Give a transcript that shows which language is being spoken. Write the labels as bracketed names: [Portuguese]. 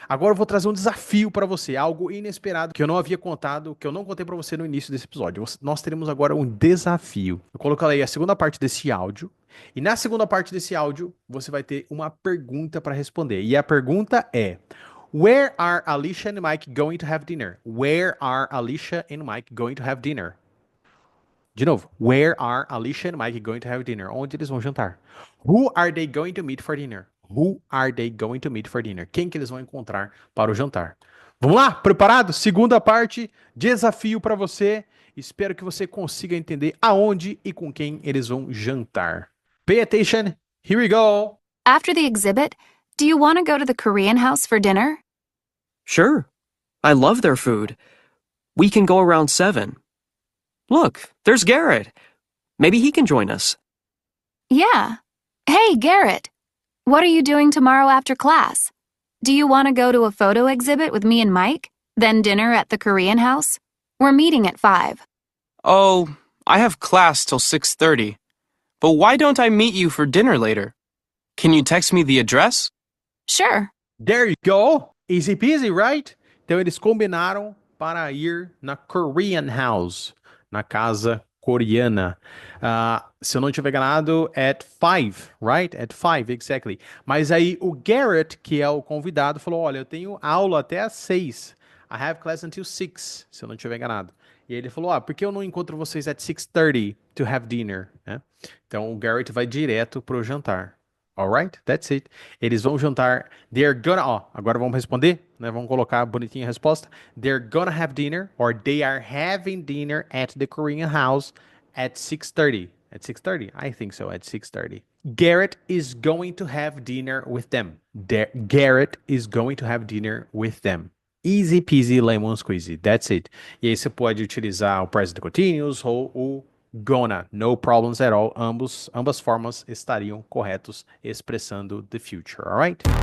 [Portuguese] Agora eu vou trazer um desafio para você, algo inesperado que eu não havia contado, que eu não contei para você no início desse episódio. Nós teremos agora um desafio. Eu coloquei a segunda parte desse áudio. E na segunda parte desse áudio, você vai ter uma pergunta para responder. E a pergunta é: [English] Where are Alicia and Mike going to have dinner? Where are Alicia and Mike going to have dinner? [Portuguese] De novo, [English] where are Alicia and Mike going to have dinner? [Portuguese] Onde eles vão jantar? [English] Who are they going to meet for dinner? Who are they going to meet for dinner? [Portuguese] Quem que eles vão encontrar para o jantar? Vamos lá? Preparado? Segunda parte, desafio para você. Espero que você consiga entender aonde e com quem eles vão jantar. [English] Pay attention. Here we go. After the exhibit, do you want to go to the Korean house for dinner? Sure. I love their food. We can go around 7. Look, there's Garrett. Maybe he can join us. Yeah. Hey, Garrett. What are you doing tomorrow after class? Do you want to go to a photo exhibit with me and Mike? Then dinner at the Korean house? We're meeting at 5. Oh, I have class till 6:30. But why don't I meet you for dinner later? Can you text me the address? Sure. There you go. Easy peasy, right? [Portuguese] Então eles combinaram para ir na [English] Korean house, [Portuguese] na casa coreana. Se eu não tiver enganado, [English] at 5, right? At 5, exactly. [Portuguese] Mas aí o Garrett, que é o convidado, falou, olha, eu tenho aula até às 6. [English] I have class until 6, [Portuguese] se eu não tiver enganado. E ele falou, por que eu não encontro vocês [English] at 6:30 to have dinner? [Portuguese] Né? Então o Garrett vai direto pro jantar. [English] Alright? That's it. [Portuguese] Eles vão jantar. [English] They're gonna... [Portuguese] agora vamos responder, né? Vamos colocar bonitinha a resposta. [English] They're gonna have dinner, or they are having dinner at the Korean house at 6:30. At 6:30? I think so, at 6:30. Garrett is going to have dinner with them. Garrett is going to have dinner with them. Easy peasy lemon squeezy. That's it. [Portuguese] E aí você pode utilizar o present continuous ou o gonna. [English] No problems at all. [Portuguese] Ambas formas estariam corretos expressando [English] the future. Alright?